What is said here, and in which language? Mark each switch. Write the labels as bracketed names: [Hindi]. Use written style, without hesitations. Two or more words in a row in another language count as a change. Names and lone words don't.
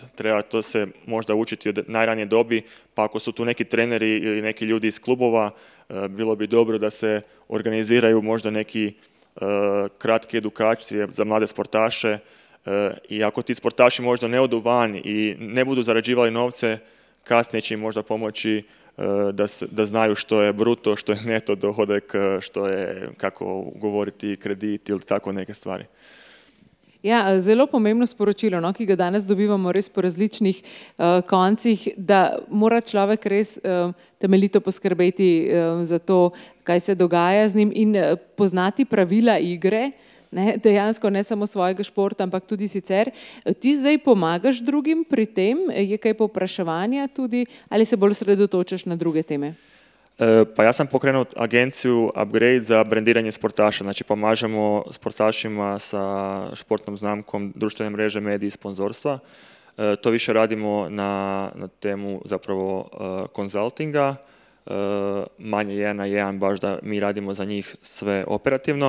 [Croatian] Treba to se možda učiti od najranije dobi, pa ako su tu neki treneri ili neki ljudi iz klubova, bilo bi dobro da se organiziraju možda neki kratke edukacije za mlade sportaše, i ako ti sportaši možda ne odu van i ne budu zarađivali novce, kasnije će im možda pomoći da znaju što je bruto, što je neto dohodak, što je, kako govoriti, kredit ili tako neke stvari. [Slovenian] Ja, zelo pomembno sporočilo, no, ki ga danes dobivamo res po različnih koncih, da mora človek res temeljito poskrbeti za to, kaj se dogaja z njim in poznati pravila igre, ne, dejansko ne samo svojega športa, ampak tudi sicer. Ti zdaj pomagaš drugim pri tem, je kaj povpraševanja tudi, ali se bolj sredotočaš na druge teme? [Croatian] Pa ja sam pokrenuo agenciju Upgrade za brendiranje sportaša, znači pomažemo sportašima sa [Slovenian] športnom znamkom, [Croatian] društvene mreže, mediji i sponzorstva. To više radimo na temu zapravo konzultinga, manje 1 na 1, baš da mi radimo za njih sve operativno.